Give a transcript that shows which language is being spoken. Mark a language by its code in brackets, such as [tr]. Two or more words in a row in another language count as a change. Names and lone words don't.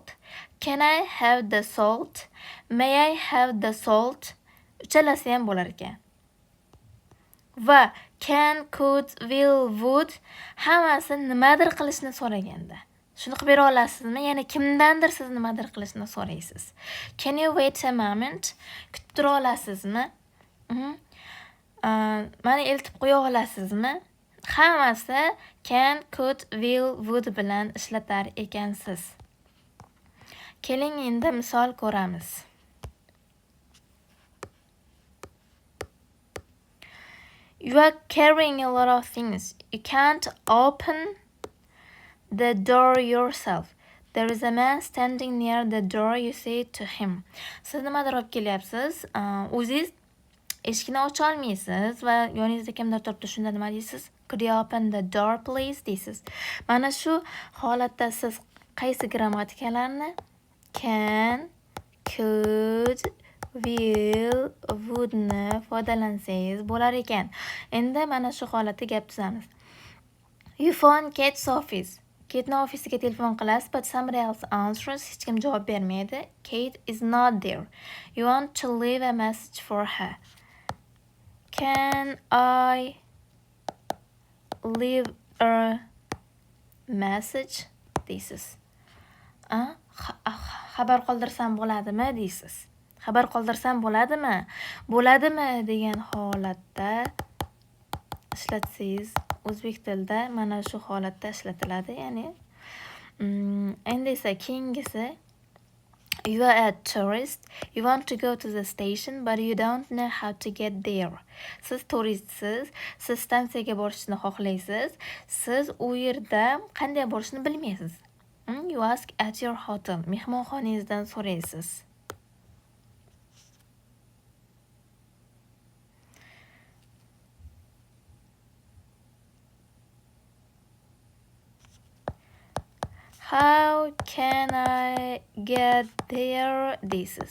[en] Can I have the salt? May I have the salt? [uz] Uchalasi ham bo'lar ekan. Va [en] can, could, will, would [uz] hammasi nimadir qilishni so'raganda. Shuni qilib bera olasizmi? Ya'ni kimdandir siz nimadir qilishni so'raysiz. [en] Can you wait a moment? [uz] Kutib tura olasizmi? Mani eltib qo'ya olasizmi? Hammasi [en] can, could, will, would [uz] bilan ishlatar ekansiz. Keling endi misol ko'ramiz. [en] You are carrying a lot of things. You can't open the door yourself. There is a man standing near the door. You say to him. [uz] Siz nimadir olib kelyapsiz. O'zingiz eshikni ocha olmaysiz va yoningizda kimdir turibdi. Shunda nima deysiz? [en] Could you open the door please deysiz. [uz] Mana shu holatda siz qaysi grammatikalarni [en] can, could, will, would [uz] ni foydalansangiz bo'lar ekan. Endi mana shu holatda gap tuzamiz. [en] You phone Kate's office. [uz] Kate'ning ofisiga telefon qilasiz, [en] but somebody else answers. [uz] Hech kim javob bermaydi. [en] Kate is not there. You want to leave a message for her. Can I leave a message deysiz. [uz] Xabar qoldirsam bo'ladimi deysiz. xabar qoldirsam bo'ladimi? Bo'ladimi degan holatda ishlatsangiz, o'zbek tilida mana shu holatda ishlatiladi, ya'ni. Endi esa keyingisi, [en] you are a tourist. You want to go to the station, but you don't know how to get there. [uz] Siz turistsiz, siz stansiyaga borishni xohlaysiz, siz u yerda qanday borishni bilmaysiz. [en] You ask at your hotel. [uz] Mehmonxonangizdan so'raysiz. [en] How can I get there? This is.